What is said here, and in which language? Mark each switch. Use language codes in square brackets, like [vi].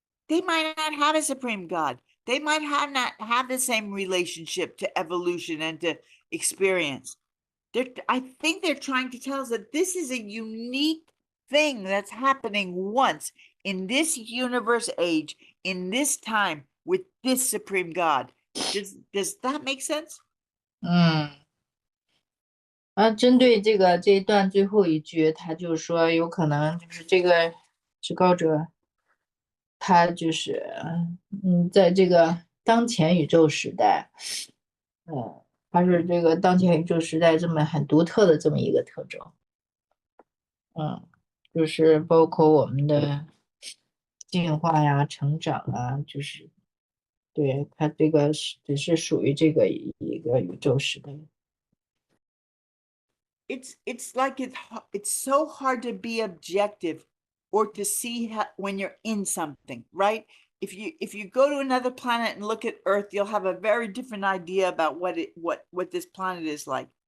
[en] They might not have a supreme God. They might not have the same relationship to evolution and to experience. I think they're trying to tell us that this is a unique thing that's happening once in this universe age, in this time, with this supreme God. Does that make sense? [zh] 针对这一段最后一句，他就说有可能就是这个至高者，他就是在这个当前宇宙时代，它是这个当前宇宙时代这么很独特的这么一个特征，就是包括我们的进化呀、成长啊，就是对它这个只是属于这个一个宇宙时代。 [en] It's like it's so hard to be objective or to see when you're in something, right? If you go to another planet and look at Earth, you'll have a very different idea about what this planet is like.